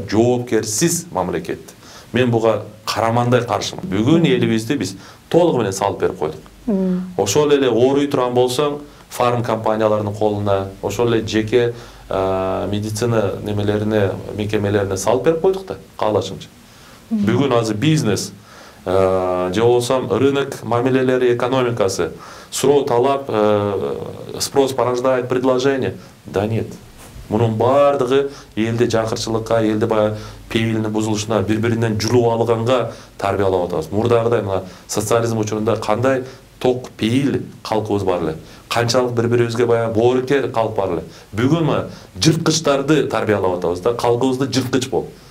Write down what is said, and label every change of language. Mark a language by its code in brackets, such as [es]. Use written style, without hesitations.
[ky] Жоопкерсиз мамлекет. Мен буга карамандай каршымын. Бүгүн элибизди биз толугу менен салып берип койдук. Ошол эле ооруй турган болсоң, фарм компанияларынын колуна, ошол эле жеке медицина мекемелерине салып берип койдук да, каалашыңча. Бүгүн азыр бизнес, же болсо рынок мамилелери, экономикасы, суроо талап, [ru] спрос порождает предложение. Да нет. [ky] Мунун бардыгы элди жакырчылыкка, элди баягы пейилинин бузулушуна, бири-биринен жулуп алганга тарбиялап атабыз. Мурдагыдай мына социализм учурунда кандай ток пейил калкыбыз бар эле. Канчалык бири-бирибизге баягы боорукер калып бар эле. Бүгүн жырткычтарды тарбиялап атабыз да, калкыбызды жырткыч бол.